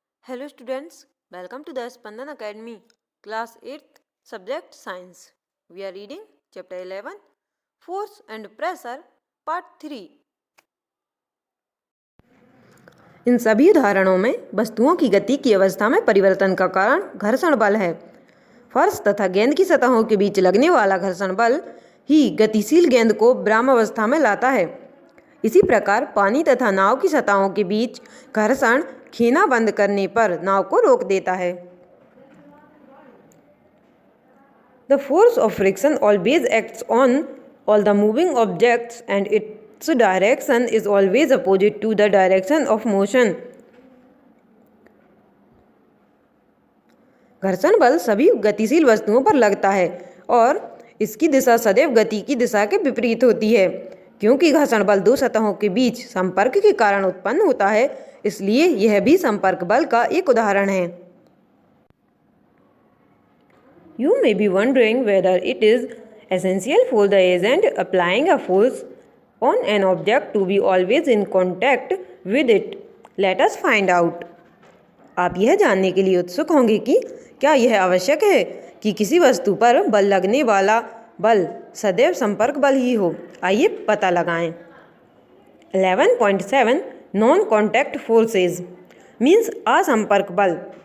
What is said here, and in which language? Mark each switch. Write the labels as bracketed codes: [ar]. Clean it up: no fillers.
[en] Hello students, welcome to the Spandan Academy, class 8th, subject science. We are reading chapter 11, force and pressure, part 3. [hi] इन सभी उदाहरणों में वस्तुओं की गति की अवस्था में परिवर्तन का कारण घर्षण बल है। फर्श तथा गेंद की सतहों के बीच लगने वाला घर्षण बल ही गतिशील गेंद को विरामावस्था में लाता है। इसी प्रकार पानी तथा नाव की सतहों के बीच घर्षण खीना बंद करने पर नाव को रोक देता है। [en] The force of friction always acts on all the moving objects and its direction is always opposite to the direction of motion. [hi] घर्षण बल सभी गतिशील वस्तुओं पर लगता है और इसकी दिशा सदैव गति की दिशा के विपरीत होती है। क्योंकि घर्षण बल दो सतहों के बीच संपर्क के कारण उत्पन्न होता है, इसलिए यह भी संपर्क बल का एक उदाहरण है। [en] You may be wondering whether it is essential for the agent applying a force on an object to be always in contact with it. Let us find out. [hi] आप यह जानने के लिए उत्सुक होंगे कि क्या यह आवश्यक है कि किसी वस्तु पर बल लगने वाला बल सदैव संपर्क बल ही हो। आइए पता लगाएं। 11.7 [en] non contact forces means [hi] असंपर्क बल।